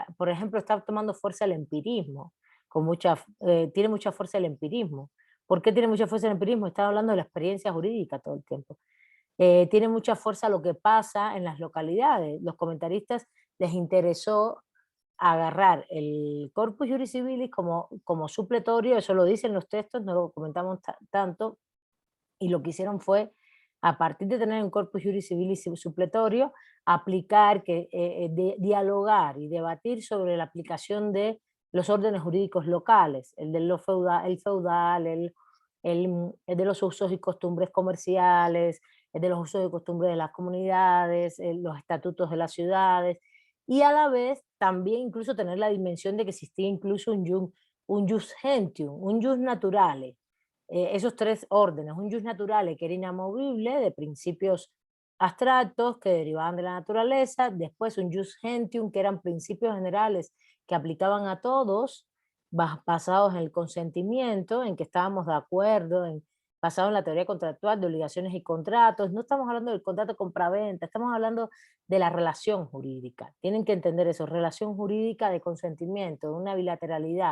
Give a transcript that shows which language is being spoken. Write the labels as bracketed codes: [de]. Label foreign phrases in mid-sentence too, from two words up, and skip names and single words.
[es] Por ejemplo, está tomando fuerza el empirismo, tiene mucha fuerza el empirismo. ¿Por qué tiene mucha fuerza el empirismo? Está hablando de la experiencia jurídica todo el tiempo. Tiene mucha fuerza lo que pasa en las localidades. Los comentaristas les interesó agarrar el corpus juris civilis como supletorio, eso lo dicen los textos, no lo comentamos tanto, y lo que hicieron fue, a partir de tener un corpus juris civilis supletorio, aplicar, dialogar y debatir sobre la aplicación de los órdenes jurídicos locales, el de el de los usos y costumbres comerciales, el de los usos y costumbres de las comunidades, los estatutos de las ciudades, y a la vez también incluso tener la dimensión de que existía incluso un [la] jus gentium, [es] un [la] jus naturale. [es] Esos tres órdenes, un [la] jus naturale [es] que era inamovible, de principios abstractos que derivaban de la naturaleza, después un [la] jus gentium [es] que eran principios generales que aplicaban a todos, basados en el consentimiento, en que estábamos de acuerdo, basado en la teoría contractual de obligaciones y contratos. No estamos hablando del contrato compraventa, estamos hablando de la relación jurídica. Tienen que entender eso, relación jurídica de consentimiento, de una bilateralidad.